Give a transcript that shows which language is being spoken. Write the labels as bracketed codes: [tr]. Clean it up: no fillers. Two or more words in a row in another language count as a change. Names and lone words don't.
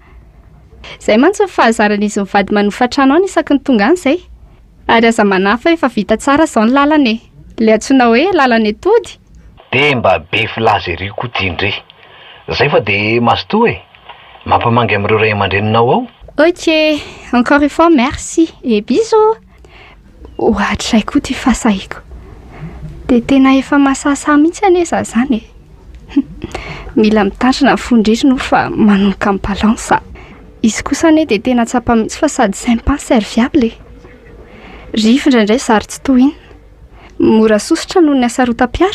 [mg] Zay mantsy ny fahazaran'izy mivady manofa trano any isaky ny tonga any zay. Ary aza manafa efa vita tsara zao ny lalany. Le antsoina hoe lalany tody. De mba be filaza ery koa tiandre. Zay fa de mazotoa e. Mampamangy amin'ireo ray aman-dreninao ao. [fr] Ok, encore une fois merci et bisous. [mg] Ohatray koa ty fasahiko. De tena efa masasa mihitsy aneza zany e. Mila mitandrina fondririno fa manomboka amin'ny balansa. Izy kosa ane de tena tsapa mihitsy fa sady [fr] sympa serviable. [mg] Rivo indraindray zary tsy tohina. Mora sosotra noho ny asarotam-piaro.